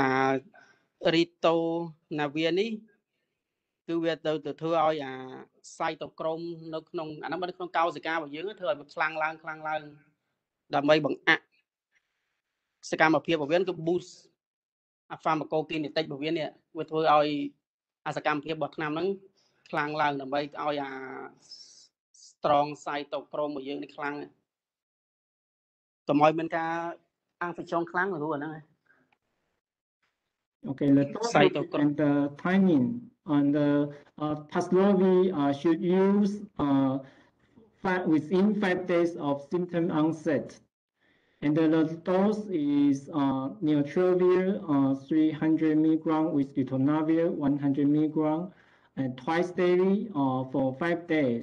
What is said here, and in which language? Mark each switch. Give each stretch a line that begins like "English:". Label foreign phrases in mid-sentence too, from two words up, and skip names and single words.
Khmer: Ritonavir នេះគឺវាទៅធ្វើឲ្យcytochrome នៅក្នុងអាហ្នឹងនៅក្នុងកោសិការបស់យើងធ្វើឲ្យវាខ្លាំងឡើងដើម្បីបង្អាក់សកម្មភាពរបស់វាគឺ
English: boost pharmacokinetic
Khmer: របស់វានេះវាធ្វើឲ្យសកម្មភាពរបស់ថ្នាំហ្នឹងខ្លាំងឡើងដើម្បីឲ្យ
English: strong cytochrome
Khmer: របស់យើងនេះខ្លាំងកុំឲ្យមានការinfection ខ្លាំងទៅអាហ្នឹង
English: Okay, the topic and the timing on the Paxlovid should use within 5 days of symptom onset. And the dose is Neotrelvir 300 milligram with Ritonavir 100 milligram and twice daily for 5 days.